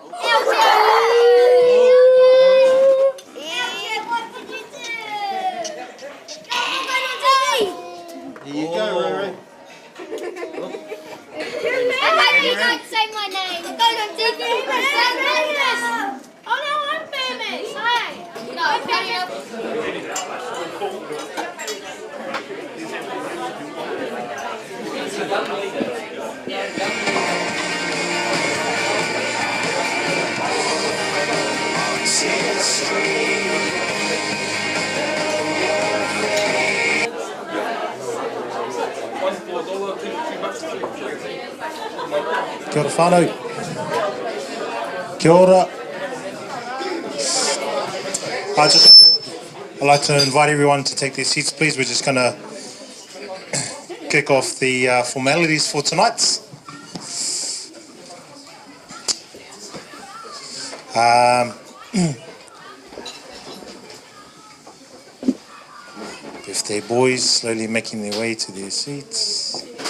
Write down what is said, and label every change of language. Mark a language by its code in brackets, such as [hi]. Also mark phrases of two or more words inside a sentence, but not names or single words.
[en] Here you go, Rory. How do you guys say my name? I'm going on TV. Oh no, I'm famous. Hi. No, I'm famous. [mi] Kia ora whānau. Kia ora. [en] I'd like to invite everyone to take their seats, please. We're just going to kick off the formalities for tonight. Birthday boys slowly making their way to their seats.